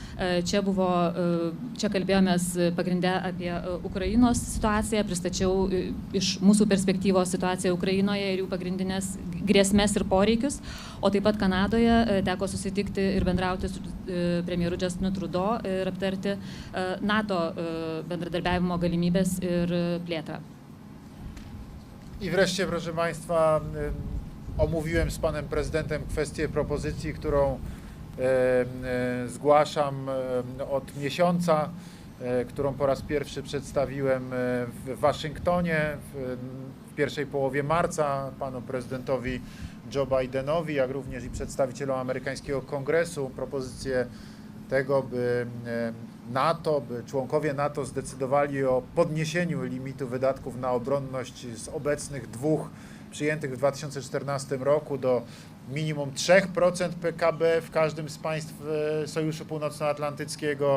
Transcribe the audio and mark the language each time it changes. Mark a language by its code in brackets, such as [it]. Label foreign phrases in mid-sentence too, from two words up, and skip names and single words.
[lt] Čia kalbėjomės pagrindę apie Ukrainos situaciją, pristačiau iš mūsų perspektyvos situaciją Ukrainoje ir jų pagrindinės grėsmės ir poreikius, o taip pat Kanadoje teko susitikti ir bendrauti su premjeru Justinu Trudeau ir aptarti NATO bendradarbiavimo galimybės ir plėtrą. [pl] I wreszcie, proszę Państwa, omówiłem z panem prezydentem kwestię propozycji, którą zgłaszam od miesiąca, którą po raz pierwszy przedstawiłem w Waszyngtonie w pierwszej połowie marca panu prezydentowi Joe Bidenowi, jak również i przedstawicielom amerykańskiego Kongresu, propozycję tego, by członkowie NATO zdecydowali o podniesieniu limitu wydatków na obronność z obecnych 2 przyjętych w 2014 roku do minimum 3% PKB w każdym z państw Sojuszu Północnoatlantyckiego.